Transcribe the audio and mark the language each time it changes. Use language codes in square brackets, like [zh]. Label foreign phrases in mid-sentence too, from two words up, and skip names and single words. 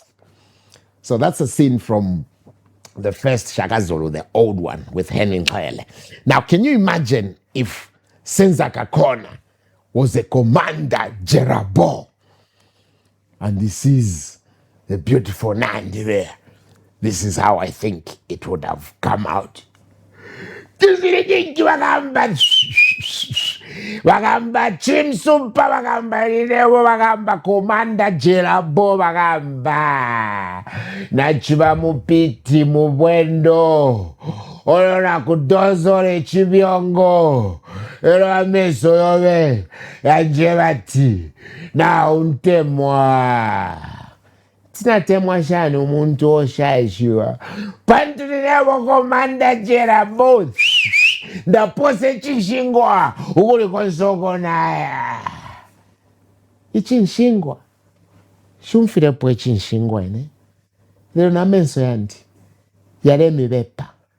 [en] So that's a scene from the first Shaka Zulu, the old one with Henry Nkele. Now, can you imagine if Senzaka Kona was a commander Jerabo and he sees the beautiful Nandi there? This is how I think it would have come out. [bem] Bagamba chimsumpa bagamba linewo bagamba komanda Jerabo bagamba nachiba mupiti mubwendo olona kudozole chibiongo ero ameso yobe yanjebati na untemwa tinatemwa shani umuntu oshaishiwa pantulinewo komanda Jerabo ndapose chinshingwa ukuli konsoko naya ichinshingwa shumfirepo ichinshingwa ine lero namenso yanti yaremibepa